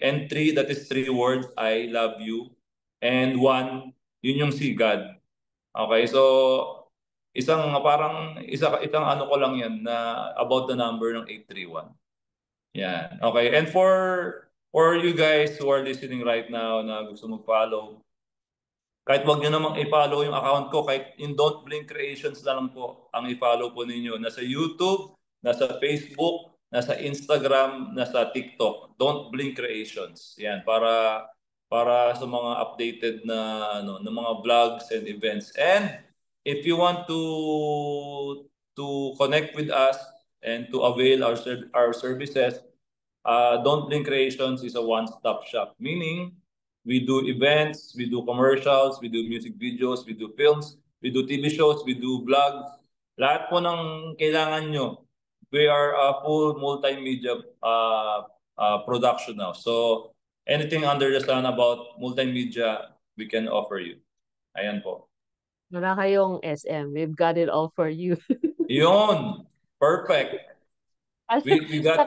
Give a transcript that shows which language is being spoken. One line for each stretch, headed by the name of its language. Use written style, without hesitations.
English: And 3, that is 3 words, I love you.
Filipino: And 1, yun yung si God. Okay? So, isang ano ko lang yan na about the number ng 831. Yan. Okay.
English: And for you guys who are listening right now
Filipino: na gusto mag-follow, kahit wag nyo namang i-follow yung account ko, kahit in Don't Blink Creations na lang po ang i-follow po ninyo. Nasa YouTube, nasa Facebook, nasa Instagram, nasa TikTok.
English: Don't Blink Creations.
Filipino: Yan, para sa mga updated na ng mga
English: vlogs and events. And if you want to connect with us and to avail our services, Don't Blink Creations is a one-stop shop. Meaning, we do events, we do commercials, we do music videos, we do films, we do TV shows, we do vlogs.
Filipino: Lahat po ng kailangan nyo.
English: We are a full multimedia production now. So, anything under the sun about multimedia, we can offer you.
Filipino: Ayan po. Wala kayong SM.
English: We've got it all for you. Yun. Perfect. We got it